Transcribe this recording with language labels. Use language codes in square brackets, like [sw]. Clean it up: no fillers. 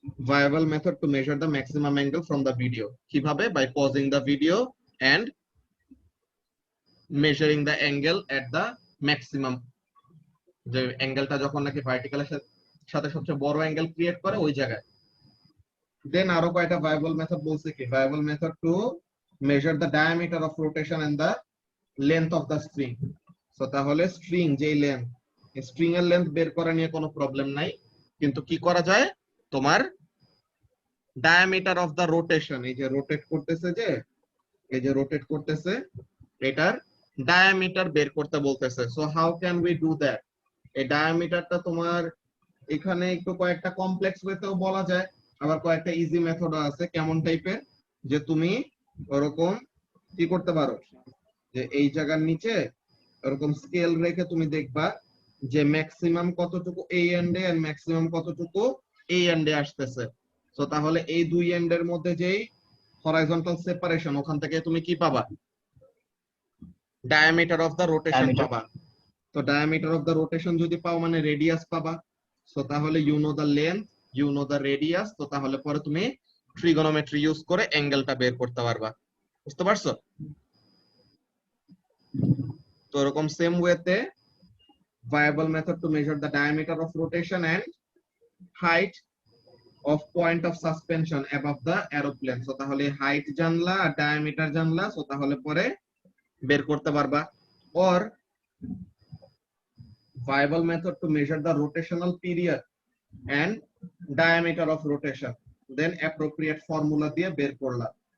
[en] viable method to measure the maximum angle from the video, [bn] কিভাবে? [en] by pausing the video and measuring the angle at the maximum, [bn] যে অ্যাঙ্গেলটা যখন নাকি ভার্টিক্যালের সাথে সবচেয়ে বড় অ্যাঙ্গেল ক্রিয়েট করে ওই জায়গায়। [en] then [bn] আরো কয়টা [en] viable method বলছে কি, viable method to measure the diameter of rotation and the length of the string. [bn] So তাহলে স্ট্রিং যেই লেন্থ, স্ট্রিং এর লেন্থ বের করা নিয়ে কোনো প্রবলেম নাই, কিন্তু কি করা যায়, তোমার ডায়ামিটার অফ দা রোটেশন, এই যে রোটেট করতেছে, যে এই যে রোটেট করতেছে, এটার ডায়ামিটার বের করতে বলতেছে। [en] So how can we do that? [bn] এই ডায়ামিটারটা তোমার এখানে একটু কয়েকটা কমপ্লেক্স ওয়েতেও বলা যায়, আবার কয়েকটা ইজি মেথডও আছে। কেমন টাইপের? যে তুমি ওরকম কি করতে পারো, যে এই জায়গার নিচে ওরকম স্কেল রেখে তুমি দেখবা যে ম্যাক্সিমাম কতটুকু এই এন্ডে আর ম্যাক্সিমাম কতটুকু এই এন্ডে আসতেছে। তো তাহলে এই দুই এন্ডের মধ্যে যেই হরাইজন্টাল সেপারেশন, ওখান থেকে তুমি কি পাবা? [en] Diameter of the rotation diameter। [bn] পাবা। তো ডায়ামিটার অফ দা রোটেশন যদি পাও মানে রেডিয়াস পাবা। সো তাহলে [en] you know the length, you know the radius, [bn] তো তাহলে পরে তুমি ট্রিগোনোমেট্রি ইউজ করে অ্যাঙ্গেলটা বের করতে পারবা। বুঝতে পারছো? তো এরকম সেম ওয়েতে [en] viable method to measure the diameter of rotation and height of point of suspension above the aeroplane. [bn] So তাহলে হাইট জানলা আর ডায়ামিটার জানলা, সো তাহলে পরে বের করতে পারবা। [en] or viable method to measure the rotational period and diameter of rotation, then appropriate formula [bn] দিয়ে বের করলা।